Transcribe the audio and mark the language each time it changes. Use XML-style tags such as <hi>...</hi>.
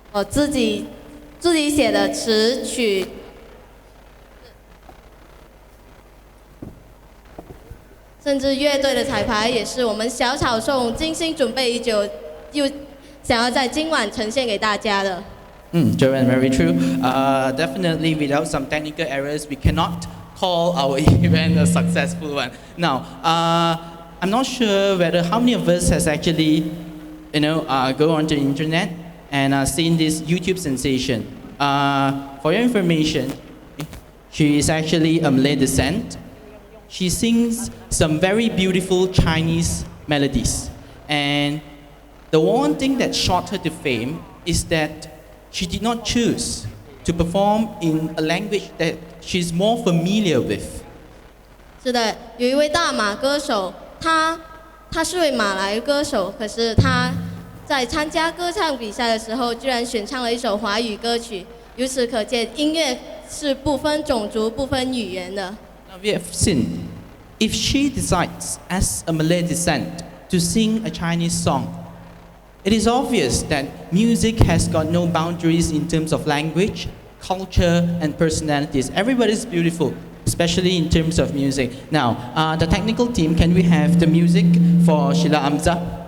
<zh>自己写的词曲，甚至乐队的彩排也是我们小草颂精心准备已久，又想要在今晚呈现给大家的。</zh> <en>Joanne, very true. Definitely, without some technical errors, we cannot call our event a successful one. Now, I'm not sure whether how many of us has actually, go onto the internet and seen this YouTube sensation. For your information, she is actually Malay descent. She sings some very beautiful Chinese melodies, and the one thing that shot her to fame is that she did not choose to perform in a language that she's more familiar with.</en> <zh>是的，有一位大马歌手，他是位马来歌手，可是他在参加歌唱比赛的时候，居然选唱了一首华语歌曲。由此可见，音乐是不分种族、不分语言的。</zh> <en>Now we have seen, if she decides as a Malay descent to sing a Chinese song, it is obvious that music has got no boundaries in terms of language, culture, and personalities. Everybody's beautiful, especially in terms of music. Now, the technical team, can we have the music for Sheila Amza?</en>